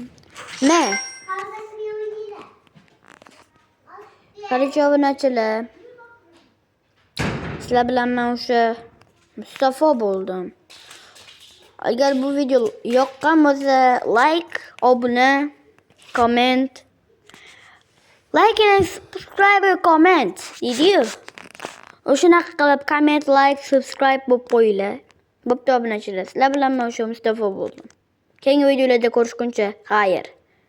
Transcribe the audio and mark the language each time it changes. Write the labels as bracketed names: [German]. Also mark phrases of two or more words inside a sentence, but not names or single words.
[Uzbek] Ne? Qarang obunachilar. Sizlar bilan men o'sha Mustafa bo'ldim. Agar bu video yoqqan bo'lsa, like, obuna, comment. [English] Like and subscribe and comment. [Uzbek] Deydi-yu. O'shanaqa qilib [English] comment, like, subscribe [Uzbek] bo'lib qo'yinglar. Bo'pti obunachilar. Sizlar bilan men o'sha Mustafa bo'ldim. Keyingi videolarda ko'rishguncha, xayr.